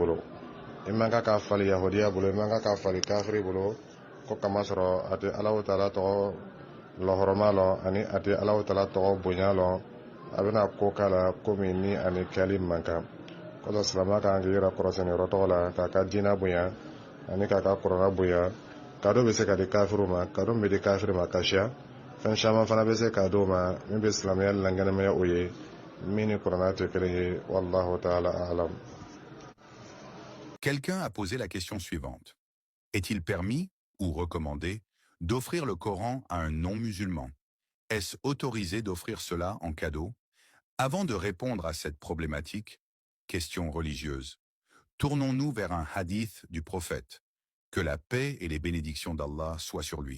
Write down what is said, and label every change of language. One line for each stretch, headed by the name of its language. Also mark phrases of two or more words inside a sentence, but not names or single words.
Bambara: i man ka k'a fali yahudiya bolo i man ka k'a fali kafiri bolo ko kama sɔrɔ a tɛ Alahu Taala tɔgɔ lɔhɔrɔma lɔ ani a tɛ Alahu Taala tɔgɔ bonya lɔ a bɛna ko k'a la ko min ni ani kɛli man kan kɔsɔ silamɛya kan k'i yɛrɛ kɔrɔsɛni yɔrɔ tɔgɔ la k'a ka diinɛ bonya ani k'a ka kuranɛ bonya kado bɛ se ka di kafiru ma kado min bɛ di kafiri ma kasiya fɛn caman fana bɛ se k'a d'o ma min bɛ silamɛya lankɛnɛmaya o ye min ni kuranɛ tɛ kelen ye
Arabic: والله تعالى أعلم.
French: Quelqu'un a posé la question suivante. Est-il permis ou recommandé d'offrir le Coran à un non-musulman? Est-ce autorisé d'offrir cela en cadeau? Avant de répondre à cette problématique, question religieuse, tournons-nous vers un hadith du prophète, que la paix et les bénédictions d'Allah soient sur lui.